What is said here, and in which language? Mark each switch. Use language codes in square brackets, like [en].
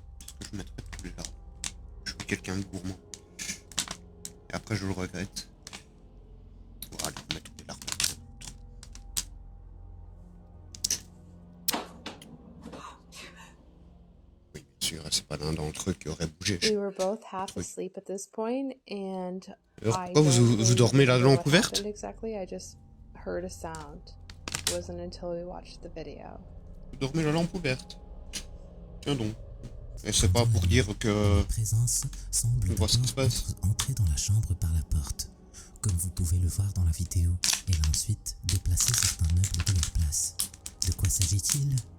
[fr] Est-ce que je mettrais tous les larmes? Je suis quelqu'un de gourmand. Et après, je le regrette. Bon, allez, on met tous les larmes. Oui, bien sûr, c'est pas l'un d'entre eux qui aurait bougé. [en] We were both half asleep at this point and [fr] Alors, pourquoi vous dormez la lampe ouverte? [en] Exactly, I just heard a sound. It wasn't until we watched the video. [fr] Vous dormez la lampe ouverte. Tiens donc. Et c'est pas pour dire que... La présence semble on voit ce qui se passe. entrer dans la chambre par la porte. Comme vous pouvez le voir dans la vidéo, elle a ensuite déplacé certains meubles de leur place. De quoi s'agit-il?